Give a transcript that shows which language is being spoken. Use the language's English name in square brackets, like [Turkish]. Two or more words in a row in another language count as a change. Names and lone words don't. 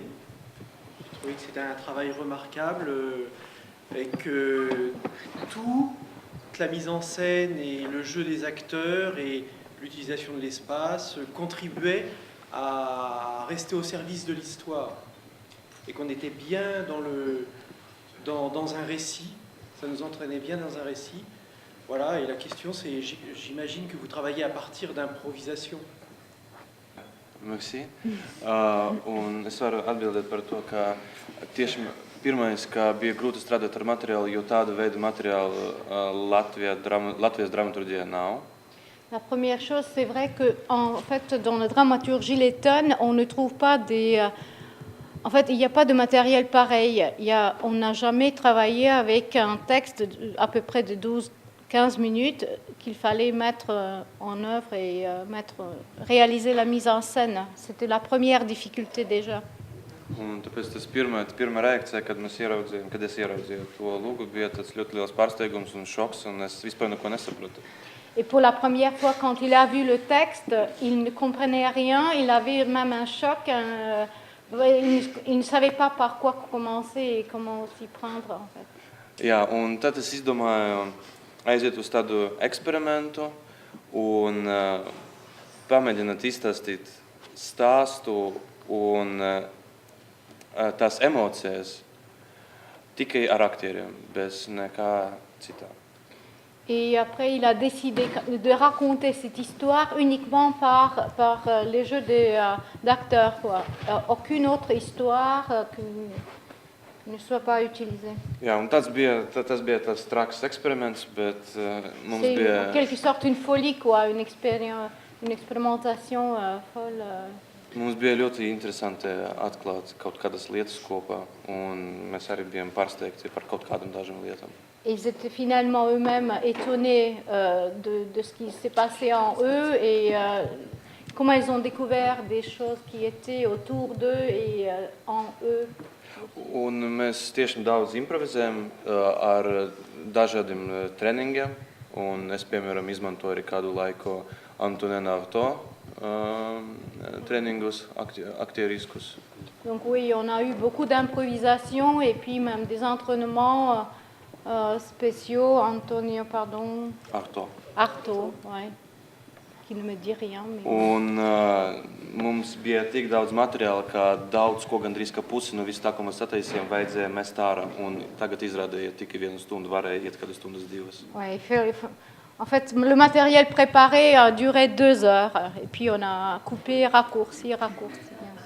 [French] J'ai trouvé que c'était un travail remarquable et que toute la mise en scène et le jeu des acteurs et l'utilisation de l'espace contribuaient à rester au service de l'histoire et qu'on était bien dans un récit, ça nous entraînait bien dans un récit. Voilà, et la question c'est, j'imagine que vous travaillez à partir d'improvisation. Merci. [Latvian] Un es varu atbildēt par to, ka tieši pirmais, ka bija grūti strādāt ar materiālu, jo tāda veida materiālu Latvijas dramaturģijā nav. [French] La première chose, c'est vrai que en fait, dans la dramaturgie lettonne, on ne trouve pas en fait, il n'y a pas de matériel pareil. On n'a jamais travaillé avec un texte à peu près de 12-15 minutes qu'il fallait mettre en œuvre et réaliser la mise en scène. C'était la première difficulté déjà. [Latvian] Un tāpēc tas pirmā reakcija, kad es ieraudzīju to lūgu, bija tāds ļoti liels pārsteigums un šoks, un es vispār neko nesapratu. [French] Et pour la première fois, quand il a vu le texte, il ne comprenait rien, il avait même un choc, il ne savait pas par quoi commencer et comment s'y prendre, en fait. [Latvian] Jā, un tad es izdomāju aiziet uz tādu eksperimentu un pamēģināt izstāstīt stāstu un tās emocijas tikai ar aktieriem, bez nekā citā. [French] Et après, il a décidé de raconter cette histoire uniquement par les jeux d'acteurs, quoi. Aucune autre histoire ne soit pas utilisée. [Latvian] Jā, un tas bija tāds traks eksperiments, bet mums [French] C'est [Latvian] bija... [French] en quelque sorte une folie, quoi, une expérimentation folle. [Latvian] Mums bija ļoti interesanti atklāt kaut kādas lietas kopā, un mēs arī bijām pārsteigti par kaut kādām dažām lietām. [French] Ils étaient finalement eux-mêmes étonnés de ce qui s'est passé en eux et comment ils ont découvert des choses qui étaient autour d'eux et en eux. [Latvian] Un mēs tieši daudz improvizējam ar dažādiem treningiem, un es, piemēram, izmantoju arī kādu laiku Antonēna Arto tréningus aktieriskus. [French] Donc oui, on a eu beaucoup d'improvisation et puis même des entraînements spéciaux. Antonio, pardon. Arto, ouais. Qui ne me dit rien. Mais... [Latvian] Un mums bija tik daudz materiāla, ka daudz ko gandrīz ka pusi no visu tā, ko mēs sataisījām, vajadzēja mest ārā. Un tagad izrādīja tikai 1 stundu, varēja iet kādas stundas 2. [French] Ouais, en fait, le matériel préparé a duré 2 heures. Et puis on a coupé, raccourci.